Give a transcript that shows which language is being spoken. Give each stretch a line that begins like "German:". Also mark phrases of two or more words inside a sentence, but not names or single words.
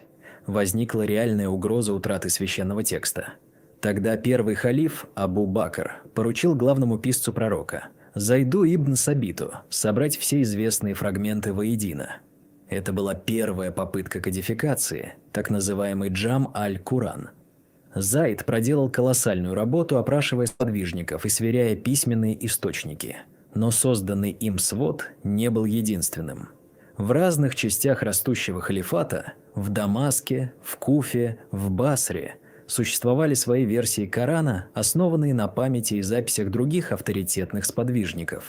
Russian: Возникла реальная угроза утраты священного текста. Тогда первый халиф, Абу Бакр, поручил главному писцу пророка, Зайду ибн Сабиту, собрать все известные фрагменты воедино. Это была первая попытка кодификации, так называемый Джам аль-Куран. Зайд проделал колоссальную работу, опрашивая сподвижников и сверяя письменные источники. Но созданный им свод не был единственным. В разных частях растущего халифата, в Дамаске, в Куфе, в Басре, существовали свои версии Корана, основанные на памяти и записях других авторитетных сподвижников.